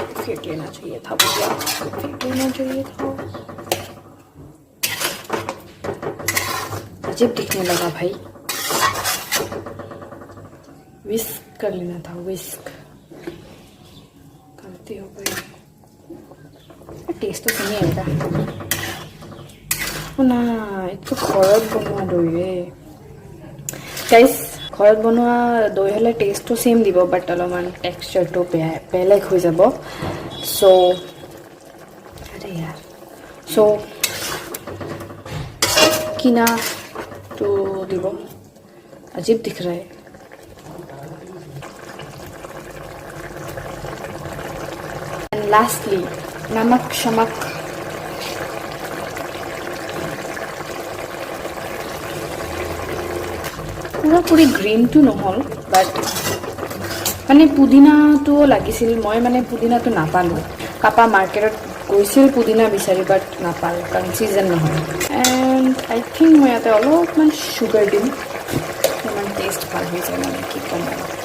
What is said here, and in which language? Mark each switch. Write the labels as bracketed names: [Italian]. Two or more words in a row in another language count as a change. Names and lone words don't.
[Hindi] फेंक लेना चाहिए था भैया, फेंक लेना चाहिए था। अजीब दिखने लगा भाई, विस्क कर लेना था, विस्क। गलती हो गई, टेस्ट तो नहीं आएगा ना। [Assamese] এইটো ঘৰত বনোৱা দৈ গাইজ, ঘৰত বনোৱা দৈ হ'লে টেষ্টটো সেম দিব, বাট অলপমান টেক্সচাৰটো বেলেগ হৈ যাব। সো [Hindi] अरे यार, [Assamese] সো কিনাটো দিব। [Hindi] अजीब दिख रहा है। [English] and lastly [Hindi] नमक शमक। पूरी ग्रीन तो [Assamese] নহল, বাট মানে পুদিনাটো লাগিছিল। মই মানে পুদিনাটো নাপালো। পাপা মাৰ্কেটত গৈছিল পুদিনা বিচাৰি, বাট নাপাল কাৰণ সিজন নহয়। [English] and I think [Assamese] মই ইয়াতে অলপমান সুগাৰ দিম, ইমান টেষ্ট ভাল হৈ যায়, মানে কি ক'ম আৰু।